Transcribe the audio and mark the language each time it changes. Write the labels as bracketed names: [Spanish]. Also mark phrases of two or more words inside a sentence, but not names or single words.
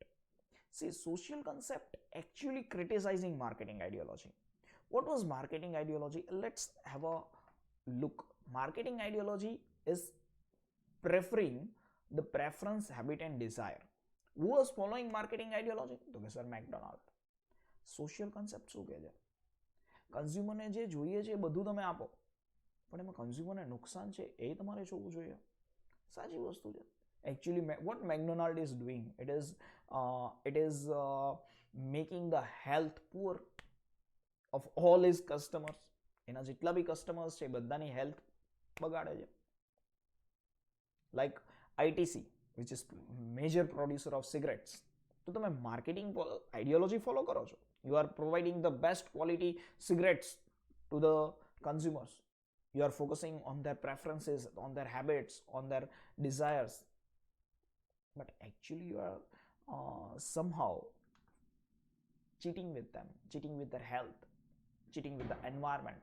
[English] See, social concept actually criticizing marketing ideology. What was marketing ideology? Let's have a look. Marketing ideology is preferring the preference, habit and desire. Who was following marketing ideology? [Gujarati] તો કે સર મેકડોનાલ્ડ. [English] social concept [Gujarati] શું કહે છે? કન્ઝ્યુમરને જે જોઈએ છે એ બધું તમે આપો, પણ એમાં કન્ઝ્યુમરને નુકસાન છે એ તમારે જોવું જોઈએ. સાચી વસ્તુ છે. [English] Actually, what McDonald is doing, it is making the health poor of all his customers. [Gujarati] એના જેટલા બી કસ્ટમર્સ છે બધાની હેલ્થ બગાડે છે. [English] Like ITC, which is major producer of cigarettes. [Gujarati] તો તમે [English] marketing ideology follow [Gujarati] કરો છો. [English] You are providing the best quality cigarettes to the consumers. You are focusing on their preferences, on their habits, on their desires. But actually you are somehow cheating with them, cheating with their health, cheating with the environment.